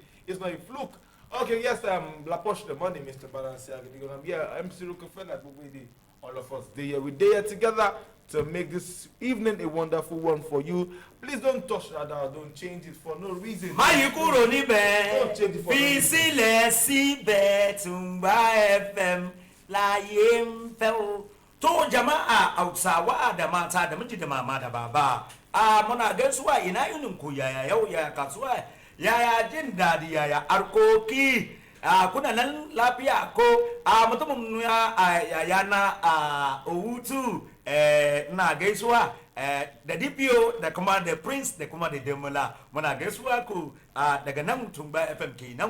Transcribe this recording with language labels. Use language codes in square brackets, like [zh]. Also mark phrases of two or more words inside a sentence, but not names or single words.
[en] It's not a fluke. Okay, yes, Posh the money, Mr. Balenciaga. Because I'm here, MC Rockefeller, Gbogbo, all of us. We're there together to make this evening a wonderful one for you. Please don't touch that dial. Don't change it for no reason. [yo] Mayukuro níbẹ̀. [en] Don't change it for no Fi reason. [yo] sílẹ̀ síbẹ̀ Tumba FM láyé ń fẹ́ o. [ha] To jama'a Hausawa da mata da miji da mama da baba. Muna gaisuwa ina yinin ku yaya yau yaya kasuwa yaya jin dadi yaya arkoki. Kuna nan lafiya ko mutumin ya na Owutu na gaisuwa da DPO da kuma da Prince da kuma da Demola muna gaisuwa ku daga nan Tumba FM kenan.